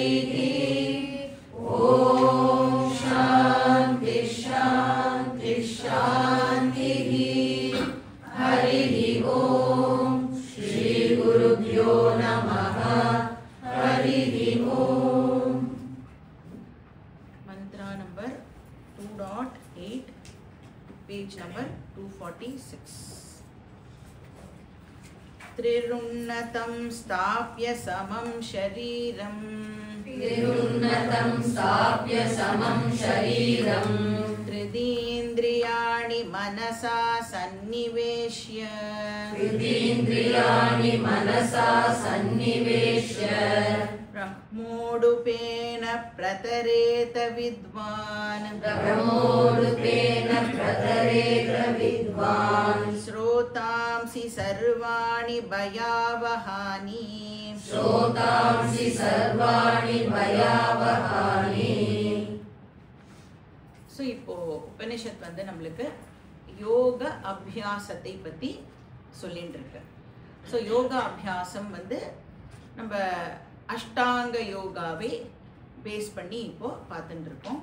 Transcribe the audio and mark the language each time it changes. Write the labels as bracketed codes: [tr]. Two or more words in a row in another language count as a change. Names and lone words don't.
[sa] ॐ शान्ति शान्ति शान्तिः। हरिः ॐ श्रीगुरुभ्यो नमः। हरिः ॐ। [en] Mantra number 2.8, page number 246. [sa] त्रिरुन्नतं स्थाप्य समं शरीरं त्रिरुन्नतं स्थाप्य समं शरीरं त्रिदीन्द्रियाणि मनसा सन्निवेश्य त्रिदीन्द्रियाणि मनसा सन्निवेश्य ब्रह्मोडुपेन प्रतरेत विद्वान् ब्रह्मोडुपेन प्रतरेत विद्वान् श्रोतांसि सर्वाणि भयावहानि श्रोतांसि सर्वाणि भयावहानि। [ta] ஸோ இப்போ உபனிஷத் வந்து நம்மளுக்கு யோக அபியாசத்தை பற்றி சொல்லிட்டு இருக்கு. ஸோ யோகா அபியாசம் வந்து நம்ம அஷ்டாங்க யோகாவே பேஸ் பண்ணி இப்போ பார்த்துட்டு இருக்கோம்.